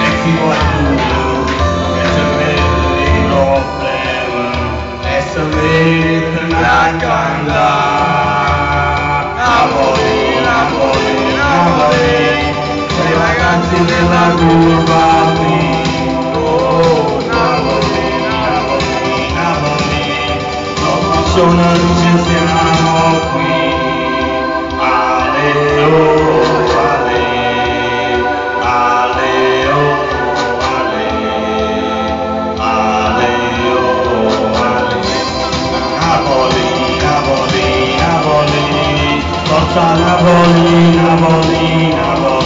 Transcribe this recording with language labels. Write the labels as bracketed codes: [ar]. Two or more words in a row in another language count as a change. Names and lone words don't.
[it] sei ragazzi della curva qui, oh Napoli, Napoli, Napoli, non sono luce siamo qui, ale oh ale, ale oh ale, ale oh ale, Napoli, Napoli, Napoli, forza Napoli, Napoli, Napoli.